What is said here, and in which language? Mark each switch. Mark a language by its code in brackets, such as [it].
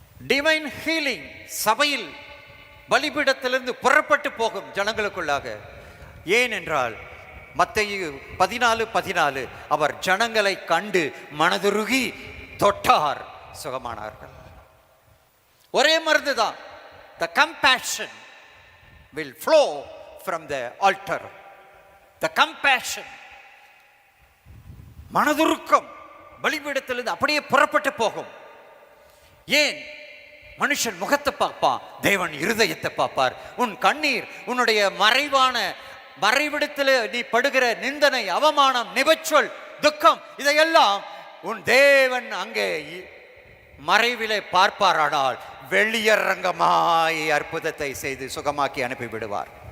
[ta] Divine healing சபையில் பலிபீடத்திலிருந்து புறப்பட்டு போகும் ஜனங்களுக்குள்ளாக. ஏனென்றால் மத்தேயு 14:14 அவர் ஜனங்களை கண்டு மனதுருகி தொட்டார், சுகமானார்கள். ஒரே மருந்து தான். [en] The compassion will flow from the altar. The compassion, [ta] மனதுருக்கம் பலிபீடத்திலிருந்து அப்படியே புறப்பட்டு போகும். ஏன்? மனுஷன் முகத்தை பார்ப்பான், தேவன் இருதயத்தை பார்ப்பார். உன் கண்ணீர், உன்னுடைய மறைவிடத்தில் நீ படுகிற நிந்தனை, அவமானம், நிபச்சொல், துக்கம், இதையெல்லாம் உன் தேவன் அங்கே மறைவிலே பார்ப்பாரானால் வெளியரங்கமாய் அற்புதத்தை செய்து சுகமாக்கி அனுப்பிவிடுவார்.